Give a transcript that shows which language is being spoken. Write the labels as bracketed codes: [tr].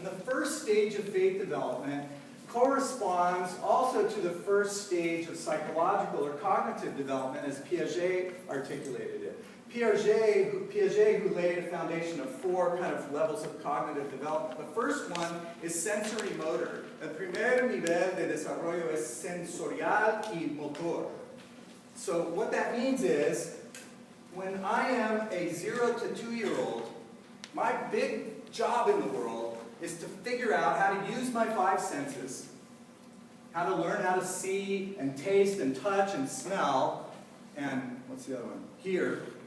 [en] And the first stage of faith development corresponds also to the first stage of psychological or cognitive development, as Piaget articulated it. Piaget, who laid a foundation of 4 kind of levels of cognitive development. The first one is sensory motor. [es] El primer nivel de desarrollo es sensorial y motor. [en] So what that means is, when I am a 0 to 2-year-old, my big job in the world is to figure out how to use my 5 senses, how to learn how to see and taste and touch and smell, and what's the other one? Hear.